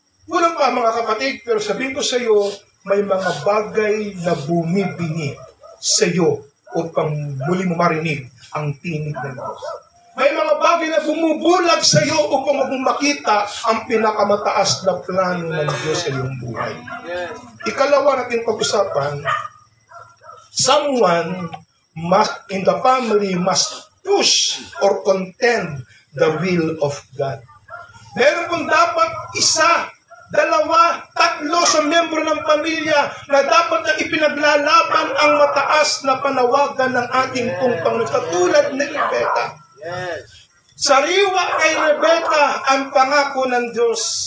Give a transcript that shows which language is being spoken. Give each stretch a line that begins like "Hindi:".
Filipino: Walang pa mga kapatid, pero sabihin ko sa iyo, may mga bagay na bumibingi sa iyo upang muli mo marinig ang tinig ng Diyos. May mga bagay na bumubulag sa iyo upang makita ang pinakamataas na plano ng Diyos sa iyong buhay. Ikalawa natin pag-usapan,
English: someone in the family must push or contend the will of God.
Filipino: Meron kung dapat isa, dalawa, tatlo sa miyembro ng pamilya na dapat na ipinaglalaban ang mataas na panawagan ng ating pong Panginoon. Katulad ni Rebecca. Sariwa kay Rebecca ang pangako ng Diyos.